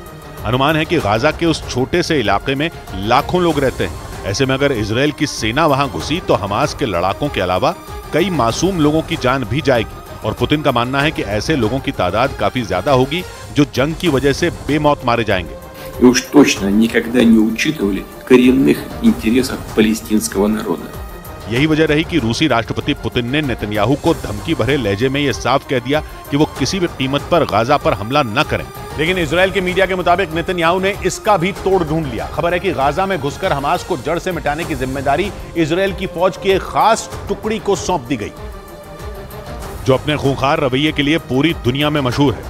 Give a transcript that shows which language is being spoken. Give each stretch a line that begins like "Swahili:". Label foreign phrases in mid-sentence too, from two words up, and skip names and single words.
Hindi: अनुमान है कि गाजा के उस छोटे से इलाके में लाखों लोग रहते हैं। ऐसे में अगर इजरायल की सेना वहां घुसी तो हमास के लड़ाकों के अलावा कई मासूम लोगों की जान भी जाएगी। और पुतिन का मानना है कि ऐसे लोगों की तादाद काफी ज्यादा होगी जो जंग की वजह से बेमौत मारे जाएंगे।
Russian: И уж точно никогда не учитывали коренных интересов палестинского народа।
Hindi: यही वजह रही कि रूसी राष्ट्रपति पुतिन ने नेतन्याहू को धमकी भरे लहजे में यह साफ कह दिया कि वो किसी भी कीमत पर गाजा पर हमला न करें। लेकिन इजरायल के मीडिया के मुताबिक नेतन्याहू ने इसका भी तोड़ ढूंढ लिया। खबर है कि गाजा में घुसकर हमास को जड़ से मिटाने की जिम्मेदारी इजरायल की फौज की एक खास टुकड़ी को सौंप दी गई जो अपने खूंखार रवैये के लिए पूरी दुनिया में मशहूर है।